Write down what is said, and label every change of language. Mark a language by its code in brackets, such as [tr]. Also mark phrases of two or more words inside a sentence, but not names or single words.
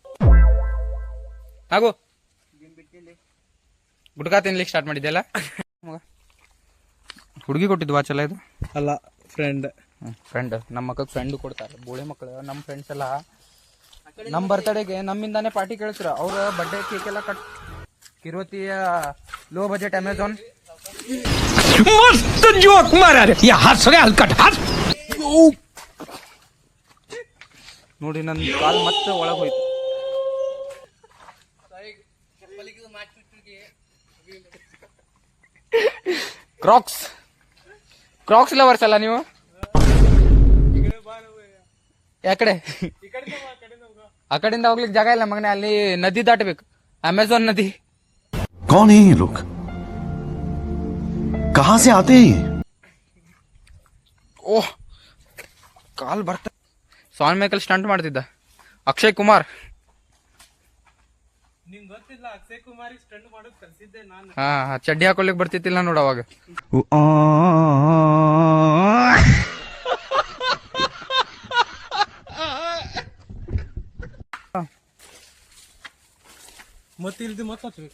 [kn] ಹಾಗೂ ಗುಡ್ಕಾ ತಿನ್ಲಿಕ್ಕೆ ಸ್ಟಾರ್ಟ್ ಮಾಡಿದ್ದೆಲ್ಲ ಮಗ. ಹುಡುಗಿ ಕೊಟ್ಟಿದ್ವಾ ಚಲ ಇದು? ಅಲ್ಲ, ಫ್ರೆಂಡ್. ನಮ್ಮ ಮಕ್ಕಳು ಫ್ರೆಂಡ್ ಕೊಡ್ತಾರೆ. ಬೋಳಿ ಮಕ್ಕಳು ನಮ್ಮ ಫ್ರೆಂಡ್ಸ್ ಎಲ್ಲ ನಮ್ಮ ಬರ್ತಡೆಗೆ ನಮ್ಮಿಂದಾನೆ ಪಾರ್ಟಿ ಕೇಳಿಸ್ರ. ಅವ್ರ ಬರ್ಡೇ ಕೇಕ್ ಎಲ್ಲ ಕಟ್ ಕಿರುವತಿಯ [en] low budget [kn] ಅಮೆಝಾನ್. [hi] मस्त जोक मारा रे. या हंस रे हलकट हंस. [kn] ನೋಡಿ ನನ್ನ ಕಾಲ್ ಮತ್ತೆ ಒಳಗೆ ಹೋಯ್ತು. ಕ್ರಾಕ್ಸ್ [en] Crocs lovers [kn] ಅಲ್ಲ ನೀವು? ಯಾಕಡೆ ಆ ಕಡೆಯಿಂದ ಹೋಗ್ಲಿಕ್ಕೆ ಜಾಗ ಇಲ್ಲ ಮಗನೇ, ಅಲ್ಲಿ ನದಿ ದಾಟಬೇಕು, ಅಮೆಝಾನ್ ನದಿ. [hi] कौन है ये लोग? कहां से आते हैं ये? [kn] ಓಹ್ ಕಾಲ್ ಬರ್ತಾ. ಸಾನ್ ಮೇಕಲ್ ಸ್ಟಂಟ್ ಮಾಡ್ತಿದ್ದ ಅಕ್ಷಯ್ ಕುಮಾರ್. ನಿಂಗ್ ಗೊತ್ತಿಲ್ಲ ಅಕ್ಷಯ್ ಕುಮಾರ್ ಸ್ಟಂಟ್ ಮಾಡೋದ್ ಕಲ್ಸಿದ್ದೆ ನಾನು. ಹಾ ಚಡ್ಡಿ ಹಾಕೊಳ್ಲಿಕ್ ಬರ್ತಿತ್ತಿಲ್ಲ ನೋಡ ಅವಾಗ. ಮತ್ತೆ ಇಲ್ದಿ ಮತ್ತೆ ಹಚ್ಬೇಕ?